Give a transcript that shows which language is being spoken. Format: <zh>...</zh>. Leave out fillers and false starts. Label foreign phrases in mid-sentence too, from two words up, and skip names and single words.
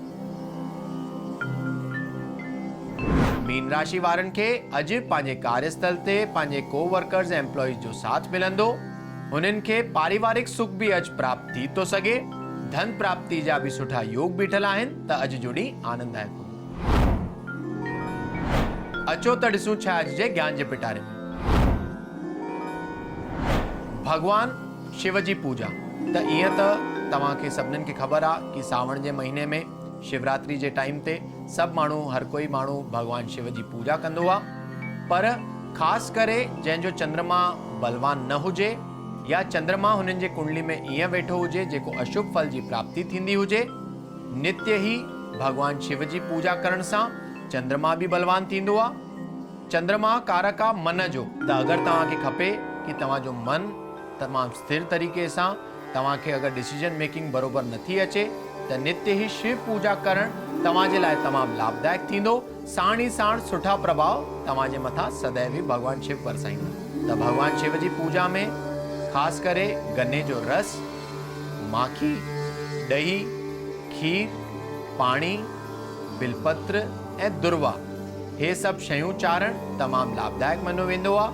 <sd>मीन राशि वारनि खे अॼु पंहिंजे कार्यस्थल ते पंहिंजे कोवर्कर्स ऐं एम्प्लॉइज जो साथ मिलंदो। हुननि खे पारिवारिक सुख बि अॼु प्राप्त थी थो सघे। धन प्राप्ति जा बि सुठा योग बीठल आहिनि। त अॼु जो ॾींहुं आनंददायक हूंदो। अचो त ॾिसूं छा अॼु जे ज्ञान जे पिटारे में। भगवान शिव जी पूजा। त ईअं त तव्हांखे सभिनीनि खे ख़बर आहे कि सावण जे महीने में शिवरात्रि जे टाइम ते सभु माण्हू, हर कोई माण्हू भगवान शिव जी पूजा कंदो आहे। पर ख़ासि करे जंहिंजो चंद्रमा बलवान न हुजे या चंद्रमा हुननि जे कुंडली में ईअं वेठो हुजे जेको अशुभ फल जी प्राप्ति थींदी हुजे, नित्य ही भगवान शिव जी पूजा करण सां चंद्रमा भी बलवान थींदो आहे। चंद्रमा कारक आहे मन जो, त अगरि तव्हांखे खपे कि तव्हांजो मन तमामु स्थिर तरीक़े सां तव्हांखे अगरि</sd> <en>decision making</en> <sd>बरोबर नथी अचे त नित्य ही शिव पूजा करणु तव्हांजे लाइ तमामु लाभदायक थींदो। साण ई साण सुठा प्रभाव तव्हांजे मथां सदैव ई भॻवानु शिव बरसाईंदा। त भॻवानु शिव जी पूजा में ख़ासि करे गन्ने जो रस, माखी, ॾही, खीर, पाणी, बिलपत्र ऐं दुर्वा, हे सभु शयूं चाढ़णु तमामु लाभदायक मञियो वेंदो आहे।</sd>